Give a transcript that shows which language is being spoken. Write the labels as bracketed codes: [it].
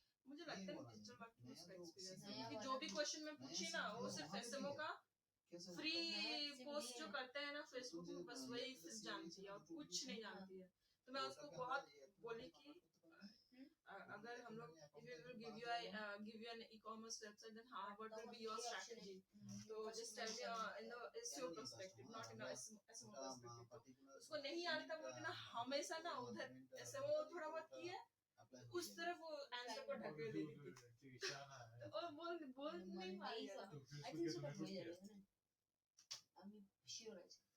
[hi] मुझे लगता है डिजिटल मार्केटिंग में उसका एक्सपीरियंस है, क्योंकि जो भी क्वेश्चन मैं पूछी ना वो सिर्फ SMO का फ्री पोस्ट जो करते हैं ना फेसबुक में, बस वही सिर्फ जानती है और कुछ नहीं जानती है. तो मैं उसको बहुत बोली कि अगर हम लोग [en] if we will give you an e-commerce website, then how what will be your strategy? तो just tell me in the SEO perspective, not in a SMO perspective. [hi] उसको नहीं आता बोल के ना हमेशा ना उधर SMO थोड़ा बहुत किया उस तरफ वो आंसर को ढकेल देती थी और बोल नहीं पाएगा [en] I think so but [bn] হয়ে যাবে না আমি শিওর আছি